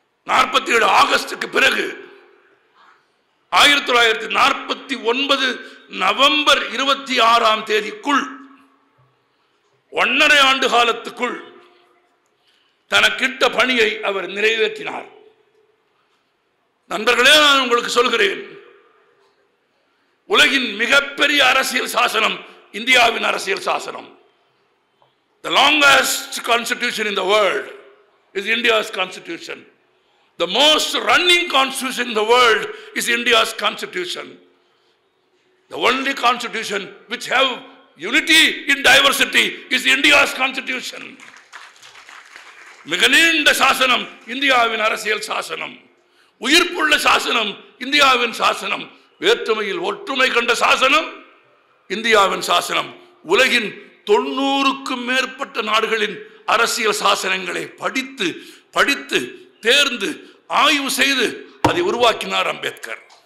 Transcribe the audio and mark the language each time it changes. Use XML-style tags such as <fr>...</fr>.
<ta>47 ஆகஸ்டுக்கு பிறகு 1949 நவம்பர் 26 1.5 ஆண்டு காலத்துக்குள் தனக்கிட்ட பணியை அவர் நிறைவேற்றினார். நண்பர்களே, நான் உங்களுக்கு சொல்கிறேன், உலகின் மிகப்பெரிய அரசியல் சாசனம் இந்தியாவின் அரசியல் சாசனம்.</ta> <en>The longest constitution in the world is India's constitution. The most running constitution in the world is India's constitution. The only constitution which have unity in diversity is India's constitution.</en> <ta>மிக நீண்ட சாசனம் இந்தியாவின் அரசியல் சாசனம். உயிர்ப்புள்ள சாசனம் இந்தியாவின் சாசனம். வேற்றுமையில் ஒற்றுமை கண்ட சாசனம் இந்தியாவின் சாசனம். உலகின் 90க்கும் மேற்பட்ட நாடுகளின் அரசியல் சாசனங்களை படித்து படித்து தேர்ந்து ஆய்வு செய்து அதை உருவாக்கினார் அம்பேத்கர்.</ta>